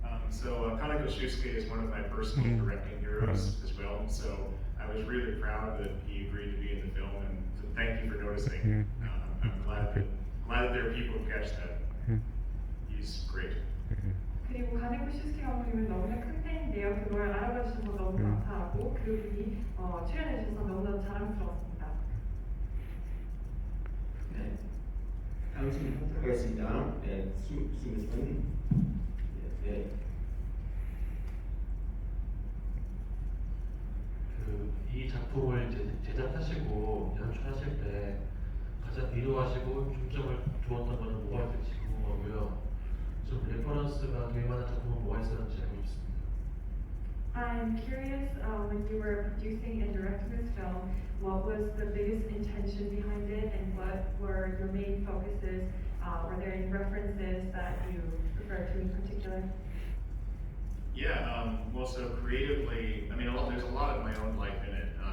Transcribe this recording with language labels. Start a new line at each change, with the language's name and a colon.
English: So Kaneko Shusuke is one of my personal directing heroes as well. So I was really proud that he agreed to be in the film, and so thank you for noticing. I'm glad that there are people who catch that. He's great.
Korean: 그리고 가네코 슈스케 감독님은 너무나 큰 팬인데요. 그걸 알아봐 주셔서 너무 감사하고 그분이 출연해 주셔서 너무나 자랑스러웠습니다. 네. 다음 질문 하도록 하겠습니다. 네, 김우선. 네. 이 작품을 제작하시고 연출하실 때 가장 위로하시고 중점을 두었던 거는 뭐가 있을지 궁금하고요. 좀 레퍼런스가 될 만한 작품은 뭐가 있었는지 알고 싶습니다.
English: I'm curious, when you were producing and directing this film, what was the biggest intention behind it, and what were your main focuses? Were there any references that you referred to in particular? Yeah, well, so creatively, I mean, there's a lot of my own life in it.